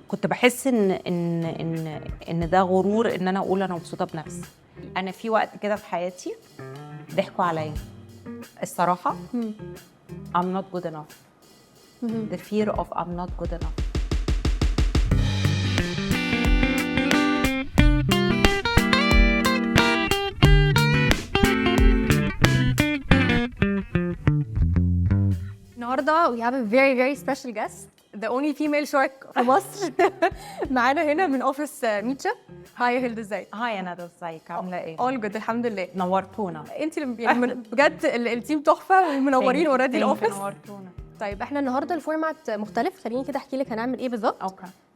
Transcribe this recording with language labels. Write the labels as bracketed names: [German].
[Arabic] كنت بحس ان ده غرور ان انا اقول انا مبسوطة بنفسي. انا في وقت كده في حياتي ضحكوا عليا الصراحة. [English] I'm not good enough. The fear of I'm not good enough. [Arabic] النهارده [English] we have a very very special guest, the only female shark [Arabic] في مصر. معانا هنا من اوفيس ميتشا. هاي هيلد، ازيك؟ هاي انا ازيك، عاملة ايه؟ [English] all good [Arabic] الحمد لله. نورتونا. انت يعني بجد التيم تحفه ومنورين اوريدي الاوفيس. نورتونا. طيب احنا النهارده الفورمات مختلف، خليني كده احكي لك هنعمل ايه بالظبط. اوكي.